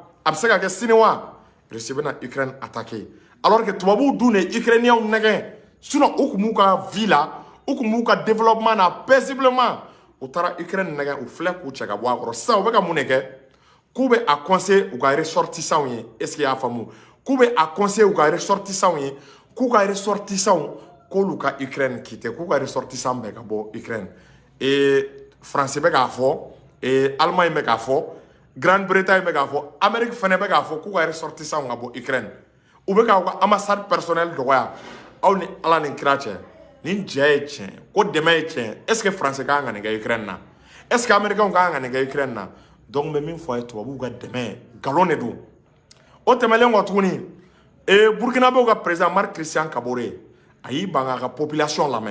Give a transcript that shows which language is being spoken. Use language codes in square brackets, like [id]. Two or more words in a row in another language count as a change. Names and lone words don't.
[bm] A bɛ se ka kɛ sini wa? Russie bɛna Ukraine attaquer. Alors que tubabuw dun de ye Ukrainiens nɛgɛ. Sinon u kun b'u ka vie la, u kun b'u ka développement na paisiblement. U taara Ukraine nɛgɛ, u filɛ k'u cɛ ka bɔ a kɔrɔ. Sisan u bɛ ka mun de kɛ? K'u bɛ a conseiller u ka ressortissants ye. [fr] Est-ce que [bm] i y'a faamu? K'u bɛ a conseiller u ka ressortissants ye, k'u ka ressortissants k'olu ka Ukraine quitter, k'u ka ressortissants bɛɛ ka bɔ Ukraine. France bɛ k'a fɔ, Allemagne bɛ k'a fɔ, Grande-Bretagne bɛ k'a fɔ, Amérique fɛnɛ bɛ k'a fɔ k'u ka ressortissants ka bɔ Ukraine. U bɛ k'aw ka [fr] ambassade personnelle [bm] dɔgɔya. Aw ni Ala ni kira cɛ, nin jɛ ye tiɲɛ, ko dɛmɛ ye tiɲɛ. [fr] Est-ce que [bm] France ka kan ka nin kɛ Ukraine na? [fr] Est-ce que [bm] Américains ka kan ka nin kɛ Ukraine na? Donc n bɛ min fɔ a ye, tubabuw ka dɛmɛ nkalon de don. O tɛmɛlen kɔ tuguni, Burkinabé ka président Marc Christian Kabore a y'i ban k'a ka population lamɛn.